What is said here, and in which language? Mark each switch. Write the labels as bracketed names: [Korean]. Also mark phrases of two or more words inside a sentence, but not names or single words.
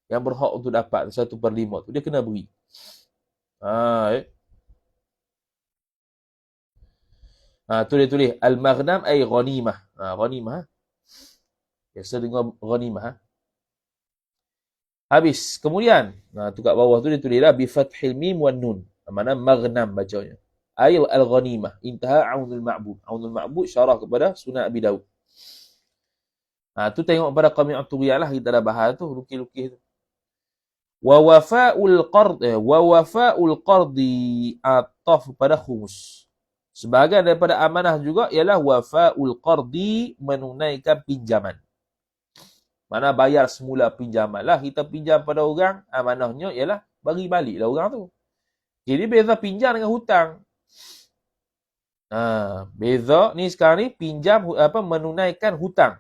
[Malay] Yang berhak untuk dapat 1/5 tu, dia kena beri. Ha, tu dia tulis [Arabic] al-maghnam ay ghanimah. [Malay] Ghanimah. Biasa dengar ghanimah. Habis. Kemudian, tu kat bawah tu dia tulis lah [Arabic] bi fathil mim wan nun. [Malay] Mana maghnam bacanya. [Arabic] Ay al-ghanimah. [Malay] Intaha Aunul Ma'bud. Aunul Ma'bud syarah kepada Sunan Abi Daud. Tu tengok pada Qami'ut Tughyan lah, kita dah bahas tu, lukis-lukis tu. [Arabic] Wa wafa'ul qardi [Malay] ataf pada khumus. Sebahagian daripada amanah juga ialah [Arabic] wafa'ul qardi, [Malay] menunaikan pinjaman. Mana bayar semula pinjaman lah. Kita pinjam pada orang, amanahnya ialah bagi balik lah orang tu. Jadi beza pinjam dengan hutang. Beza ni sekarang ni pinjam menunaikan hutang.